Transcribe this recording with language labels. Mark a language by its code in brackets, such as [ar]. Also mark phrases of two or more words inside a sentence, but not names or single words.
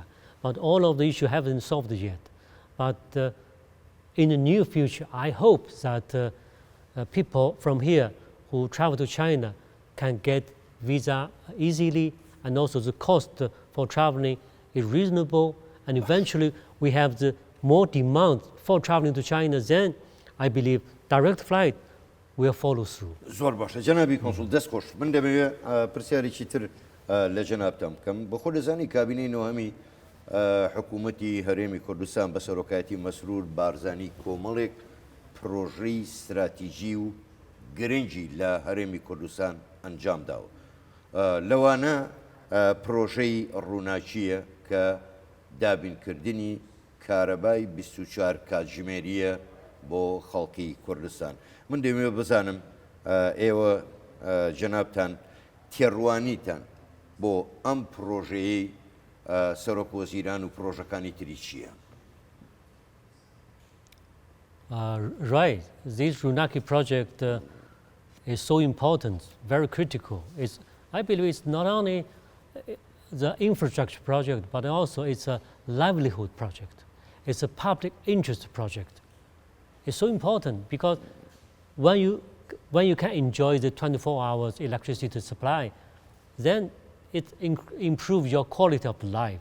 [en] But all of the issues haven't solved yet. But in the near future, I hope that people from here who travel to China can get visa easily, and also the cost for traveling is reasonable. And eventually, we have the more demand for traveling to China, then I believe direct flight will follow through. [ckb] زۆر باشە جەنابی کۆنسول دەست خۆش من دەمەوێت پرسیارێکی تر لە جەنابتان بکەم بە خۆ دەزانی کابینەی نۆهەمی حکوومەتی هەرێمی کوردستان بە سەرۆکایەتی مەسرور بارزانی کۆمەڵێک پرۆژەی استراتیژی و گرنگی لە هەرێمی کوردستان ئەنجام داوە لەوانە پرۆژەی ڕووناکیە کە دابینکردنی کارەبای 24 کاتژمێریە بۆ خەڵکی کوردستان من دەمەوێت بزانم ئێوە جەنابتان تێڕوانیتان بۆ ئەم پرۆژەیەی سەرۆک وەزیران و پرۆژەکانی تری چییە؟ [en] Right. This Runaki project is so important, very critical. I believe it's not only the infrastructure project, but also it's a livelihood project. It's a public interest project. It's so important because when you can enjoy the 24 hours electricity supply, then it improves your quality of life.